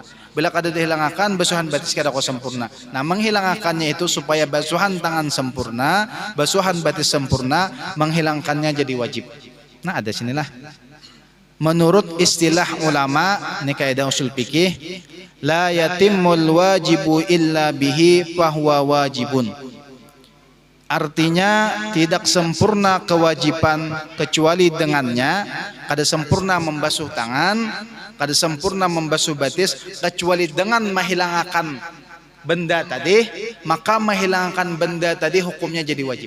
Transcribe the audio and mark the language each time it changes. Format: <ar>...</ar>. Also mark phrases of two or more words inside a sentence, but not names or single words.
<bjn>Bila kada dihilangkan, basuhan batis kada ko sempurna. Nah, menghilangkannya itu supaya basuhan tangan sempurna, basuhan batis sempurna, menghilangkannya jadi wajib. Nah, ada sinilah. Menurut istilah ulama, ini kaidah usul fikih,</bjn> <ar>la yatimmul wajibu illa bihi fahuwa wajibun.</ar> <id>Artinya tidak sempurna kewajiban kecuali dengannya.</id> <bjn>Kada sempurna membasuh tangan, kada sempurna membasuh batis kecuali dengan menghilangkan benda tadi, maka menghilangkan benda tadi hukumnya jadi wajib.</bjn>